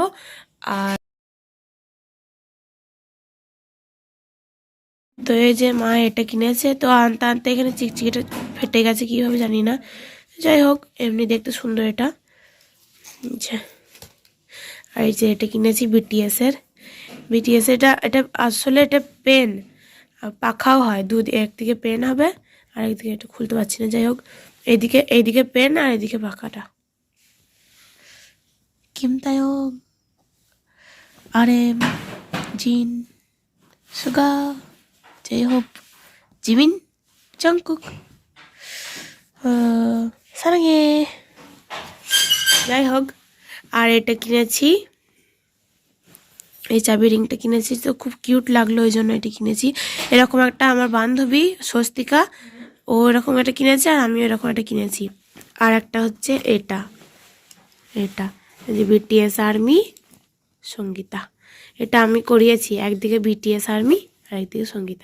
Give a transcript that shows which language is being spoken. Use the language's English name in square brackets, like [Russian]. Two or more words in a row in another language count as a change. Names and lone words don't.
[Bangla] আর তো এই যে মা এটা কিনেছে, তো আনতে আনতে এখানে চিকচিকিটা ফেটে গেছে কীভাবে জানি না, যাই হোক এমনি দেখতে সুন্দর এটা। আর এই যে এটা কিনেছি বিটিএসের, এটা এটা আসলে এটা পেন, পাখাও হয়, একদিকে পেন হবে আর একদিকে এটা খুলতে পারছি না, যাই হোক এইদিকে পেন আর এদিকে পাখাটা। [Korean] 김다요 RM 진 수가 제이홉 지민 정국 사랑해। [Bangla] যাই হোক, আর এটা কিনেছি, এই চাবি রিংটা কিনেছি, তো খুব কিউট লাগলো ওই জন্য এটা কিনেছি। এরকম একটা আমার বান্ধবী স্বস্তিকা, ও এরকম একটা কিনেছে আর আমিও এরকম একটা কিনেছি। আর একটা হচ্ছে এটা যে বিটিএস আর্মি সঙ্গীতা, এটা আমি করিয়েছি, একদিকে বিটিএস আর্মি আর একদিকে সঙ্গীতা।